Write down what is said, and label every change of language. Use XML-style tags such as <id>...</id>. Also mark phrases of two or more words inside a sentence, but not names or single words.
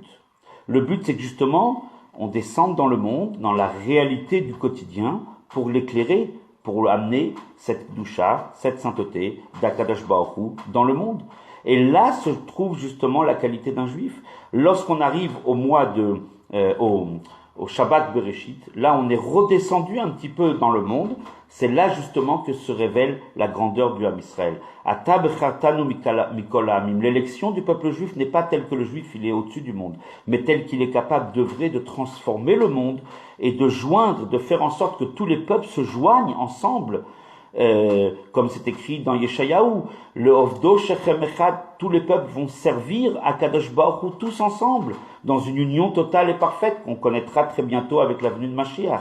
<fr>Le but, c'est que justement, on descende dans le monde, dans la réalité du quotidien, pour l'éclairer, pour amener cette doucha, cette sainteté d'</fr> <he>הקדוש ברוך הוא</he> <fr>dans le monde. Et là se trouve justement la qualité d'un juif. Lorsqu'on arrive au mois au</fr> <he>שבת בראשית,</he> <fr>là on est redescendu un petit peu dans le monde, c'est là justement que se révèle la grandeur du</fr> <he>עם ישראל. אתה בחרתנו מכל העמים.</he> <fr>L'élection du peuple juif n'est pas telle que le juif il est au-dessus du monde, mais tel qu'il est capable d'œuvrer, de transformer le monde et de joindre, de faire en sorte que tous les peuples se joignent ensemble. Comme c'est écrit dans Yeshayahu,</fr> <he>לעבדו שכם אחד,</he> <fr>tous les peuples vont servir à</fr> <he>קדוש ברוך הוא</he> <fr>tous ensemble, dans une union totale et parfaite qu'on connaîtra très bientôt avec la venue de Mashiach.</fr>